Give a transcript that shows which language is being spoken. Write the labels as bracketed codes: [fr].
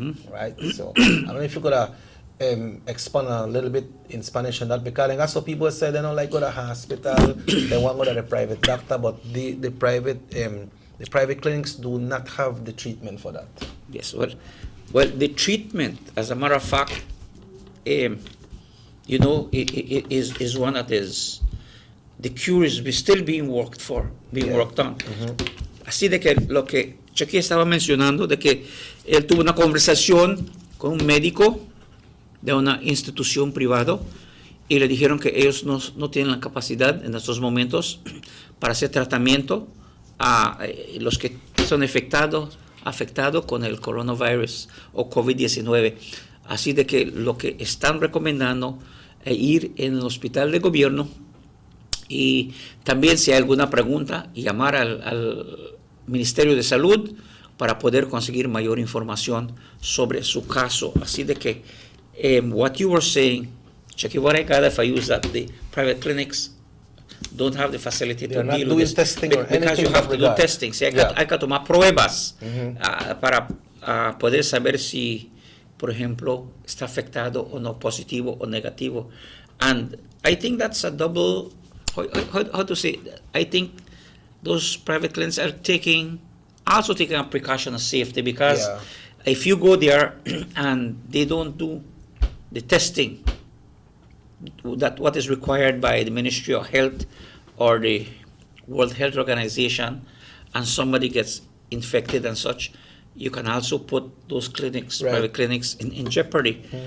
[en] Right? So, I don't know if you could expand a little bit in Spanish on that, because that's what people say they don't like go to the hospital, they want to go to the private doctor, but the private clinics do not have the treatment for that. Yes, well, the treatment, as a matter of fact, you know, it is one that is, the cure is still being worked on. [es] Así de que lo que Chucky estaba mencionando, de que él tuvo una conversación con un médico de una institución privada y le dijeron que ellos no tienen la capacidad en estos momentos para hacer tratamiento a los que son afectados con el coronavirus o COVID-19. Así de que lo que están recomendando es ir en el hospital de gobierno y también si hay alguna pregunta, llamar al Ministerio de Salud para poder conseguir mayor información sobre su caso. Así de que [en] what you were saying, Chucky, what I got if I use that, the private clinics don't have the facility to deal with this because you have to do testing. [es] Sí, hay que tomar pruebas para poder saber si, por ejemplo, está afectado o no, positivo o negativo. [en] And I think that's a double, how to say, I think those private clinics are also taking a precaution of safety, because if you go there and they don't do the testing, that what is required by the Ministry of Health or the World Health Organization, and somebody gets infected and such, you can also put those clinics, private clinics, in jeopardy.